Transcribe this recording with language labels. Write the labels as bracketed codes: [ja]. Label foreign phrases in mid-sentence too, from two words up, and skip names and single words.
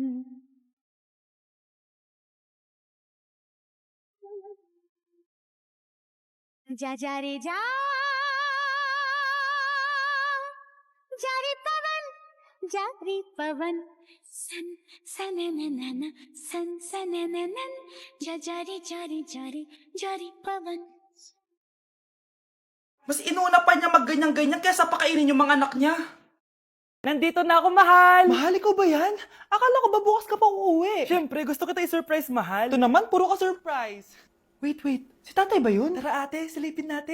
[hi] जा जा रे जा जारी पवन सन सनननन सन सनननन जा जारी जारी जारी जारी पवन [tl] Mas inuna pa niya magganyan-ganyan kaysa pakainin yung mga anak niya. Nandito na ako, mahal! Mahal, ikaw ba yan? Akala ko ba bukas ka pa uuwi? Siyempre, gusto kita i-surprise, mahal. Ito naman, puro ka surprise. Wait. Si tatay ba yun? Tara ate, silipin natin.